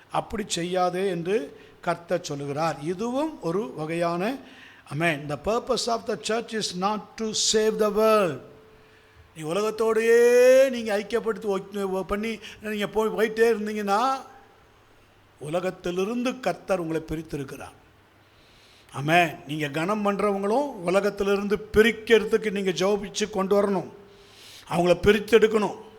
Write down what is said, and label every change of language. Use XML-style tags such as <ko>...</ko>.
<ta>அப்படி செய்யாதே என்று கர்த்தர் சொல்லுகிறார். இதுவும் ஒரு வகையான ஆமென்.</ta> <en>The purpose of the church is not to save the world.</en> <ta>நீ உலகத்தோடையே நீங்கள் ஐக்கியப்படுத்தி பண்ணி நீங்கள் போயிட்டே இருந்தீங்கன்னா உலகத்திலிருந்து கர்த்தர் உங்களை பிரித்திருக்கிறார். ஆமென். நீங்கள் கனம் பண்ணுறவங்களும் உலகத்திலிருந்து பிரிக்கிறதுக்கு நீங்கள் ஜெபிச்சு கொண்டு வரணும், அவங்கள பிரிச்செடுக்கணும்.</ta>